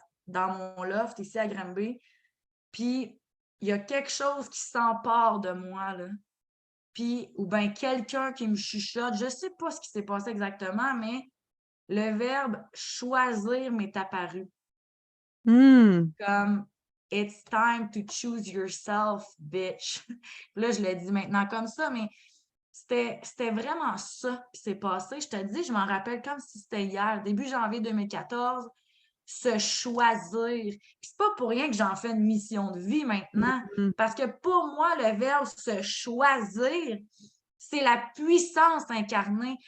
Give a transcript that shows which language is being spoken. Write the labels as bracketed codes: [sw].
[fr] dans mon loft ici à Granby, puis il y a quelque chose qui s'empare de moi, là. Puis, ou bien quelqu'un qui me chuchote, je sais pas ce qui s'est passé exactement, mais le verbe choisir m'est apparu. Hmm. [en] Comme It's time to choose yourself, bitch. [fr] Là, je le dis maintenant comme ça, mais c'était vraiment ça qui s'est passé. Je te dis, je m'en rappelle comme si c'était hier, début janvier 2014, se choisir. Puis c'est pas pour rien que j'en fais une mission de vie maintenant, Mhm. parce que pour moi, le verbe se choisir, c'est la puissance incarnée.